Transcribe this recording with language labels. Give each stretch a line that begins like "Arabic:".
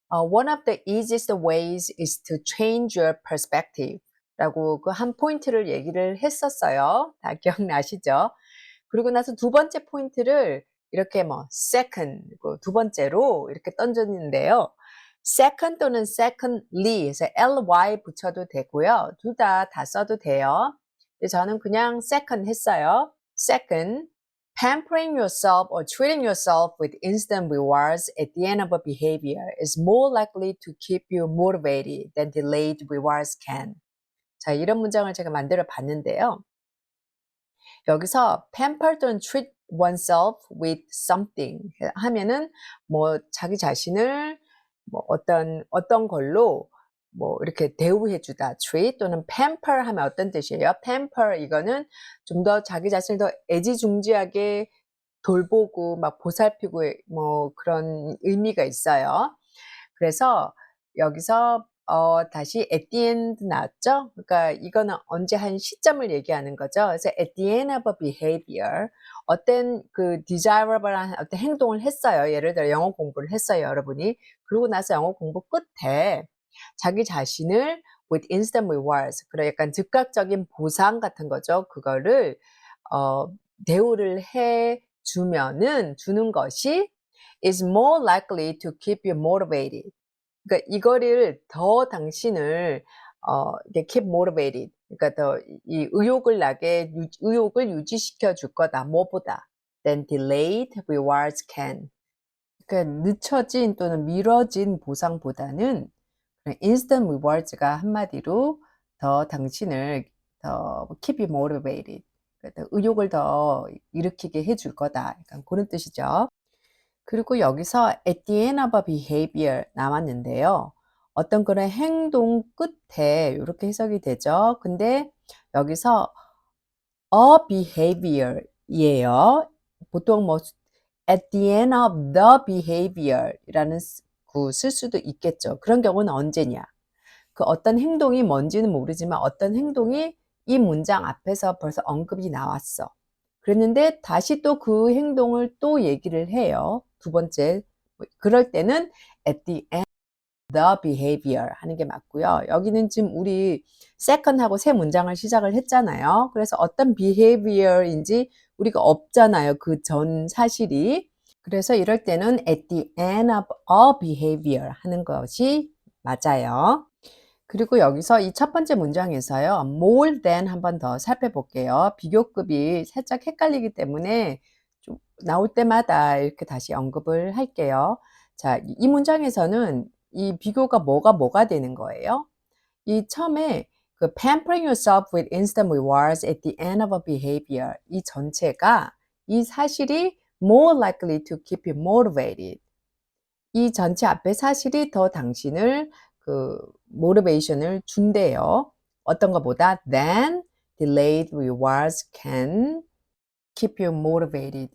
English: One of the easiest ways is to change your perspective
Korean: 라고 그 한 포인트를 얘기를 했었어요. 다 기억나시죠? 그리고 나서 두 번째 포인트를 이렇게 second, 두 번째로 이렇게 던졌는데요. second 또는 secondly 해서 ly 붙여도 되고요. 둘 다 써도 돼요. 근데 저는 그냥 second 했어요.
English: second, pampering yourself or treating yourself with instant rewards at the end of a behavior is more likely to keep you motivated than delayed rewards can.
Korean: 자, 이런 문장을 제가 만들어 봤는데요. 여기서 pamper 또는
English: treat oneself with something
Korean: 하면은 자기 자신을 어떤 걸로 이렇게 대우해 주다. treat 또는 pamper 하면 어떤 뜻이에요? pamper 이거는 좀 더 자기 자신을 더 애지중지하게 돌보고 막 보살피고 그런 의미가 있어요. 그래서 여기서 다시 at the end 나왔죠? 그러니까 이거는 언제 한 시점을 얘기하는 거죠. 그래서
English: at the end of a behavior
Korean: 어떤 그 desirable한 어떤 행동을 했어요. 예를 들어 영어 공부를 했어요, 여러분이. 그러고 나서 영어 공부 끝에 자기 자신을
English: with instant rewards,
Korean: 그래 약간 즉각적인 보상 같은 거죠. 그거를 어, 대우를 해 주는 것이
English: is more likely to keep you motivated.
Korean: 그러니까 이거를 더 당신을 이렇게
English: keep motivated.
Korean: 그러니까 더 이 의욕을 유지시켜 줄 거다. 뭐보다
English: than delayed rewards can.
Korean: 그러니까 늦춰진 또는 미뤄진 보상보다는 instant rewards가 한마디로 더 당신을 더
English: keep you motivated.
Korean: 그러니까 의욕을 더 일으키게 해줄 거다. 약간 그런 뜻이죠. 그리고 여기서
English: at the end of a behavior
Korean: 나왔는데요. 어떤 그런 행동 끝에 이렇게 해석이 되죠. 근데 여기서 a behavior이에요. 보통
English: at the end of the behavior
Korean: 이라는 쓸 수도 있겠죠. 그런 경우는 언제냐? 그 어떤 행동이 뭔지는 모르지만 어떤 행동이 이 문장 앞에서 벌써 언급이 나왔어. 그랬는데 다시 또 그 행동을 또 얘기를 해요. 두 번째. 그럴 때는
English: at the end of the behavior
Korean: 하는 게 맞고요. 여기는 지금 우리 second하고 새 문장을 시작을 했잖아요. 그래서 어떤 behavior인지 우리가 없잖아요. 그 전 사실이. 그래서 이럴 때는
English: at the end of a behavior
Korean: 하는 것이 맞아요. 그리고 여기서 이 첫 번째 문장에서요. more than 한 번 더 살펴볼게요. 비교급이 살짝 헷갈리기 때문에 좀 나올 때마다 이렇게 다시 언급을 할게요. 자, 이 문장에서는 이 비교가 뭐가 되는 거예요? 이 처음에 그
English: pampering yourself with instant rewards at the end of a behavior
Korean: 이 전체가 이 사실이
English: more likely to keep you motivated.
Korean: 이 전체 앞에 사실이 더 당신을 그 모티베이션을 준대요. 어떤 것보다
English: than delayed rewards can keep you motivated.